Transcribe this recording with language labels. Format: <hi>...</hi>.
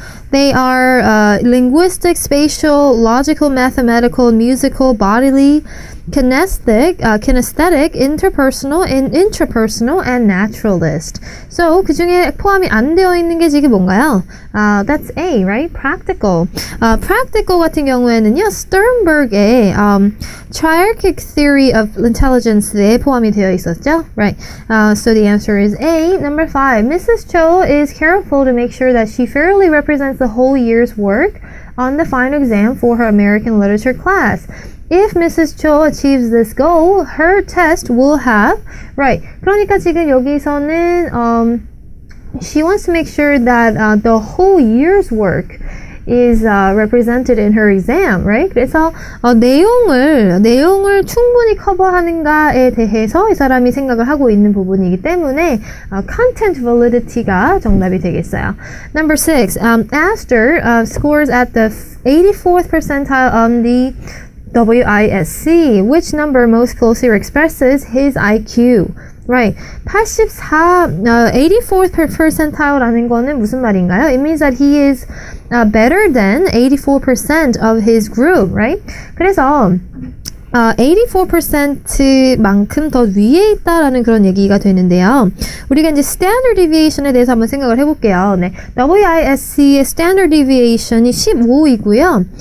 <en>They are linguistic, spatial, logical, mathematical, musical, bodily, kinesthetic, interpersonal, intrapersonal, and naturalist.</en> <ko>So 그 중에 포함이 안 되어 있는 게 지금 뭔가요?</ko> <en>That's A, right? Practical.</en> <ko>Practical 같은 경우에는요, Sternberg의 triarchic theory of intelligence에 포함이 되어 있었죠, right?</ko> <en>So the answer is A. Number 5. Mrs. Cho is careful to make sure that she fairly represents the whole year's work on the final exam for her American literature class. If Mrs. Cho achieves this goal, her test will have, right.</en> <ko>그러니까 지금 여기서는</ko> <en>she wants to make sure that the whole year's work is represented in her exam, right?</en> <ko>그래서 내용을 충분히 커버하는가에 대해서 이 사람이 생각을 하고 있는 부분이기 때문에 content validity가 정답이 되겠어요.</ko> <en>Number 6, Astor scores at the 84th percentile on the WISC. Which number most closely expresses his IQ? Right.</en> <ko>84th percentile라는 거는 무슨 말인가요?</ko> <en>It means that he is better than 84% of his group, right?</en> <ko>그래서 84%만큼 더 위에 있다라는 그런 얘기가 되는데요. 우리가 이제 standard deviation에 대해서 한번 생각을 해볼게요. 네, WISC의 standard deviation이 15이고요.</ko>